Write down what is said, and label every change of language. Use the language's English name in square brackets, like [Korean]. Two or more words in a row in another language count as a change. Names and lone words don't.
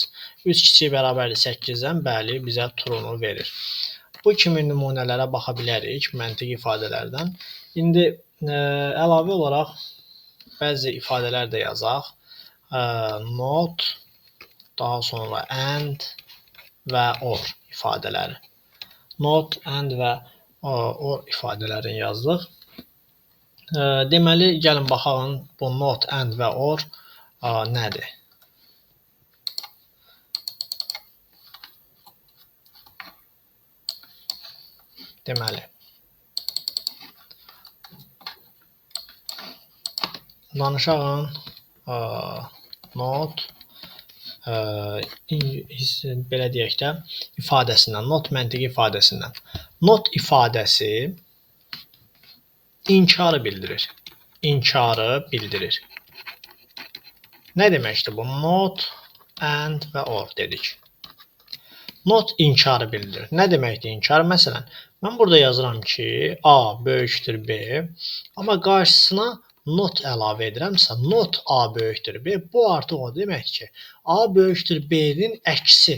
[Azerbaijani] 3 kiçik bərabərdir 8-dən, bəli, bizə true-nu verir. Bu kimi nümunələrə baxa bilərik məntiq ifadələrdən. İndi əlavə olaraq bəzi ifadələr də yazaq. Not, daha sonra and və or ifadələri. Not, and və or ifadələrini yazdıq. Deməli, gəlin baxalım bu not, and və or nədir? Deməli, danışağın not, belə deyək də, ifadəsindən, not məntiqi ifadəsindən. Not ifadəsi inkarı bildirir. İnkarı bildirir. Nə deməkdir bu? Not, and və or dedik. Not inkarı bildirir. Nə deməkdir inkar? Məsələn, mən burada yazıram ki, A böyükdür B, amma qarşısına not əlavə edirəmsə, not A böyükdür B, bu artıq o deməkdir ki, A böyükdür B-nin əksi.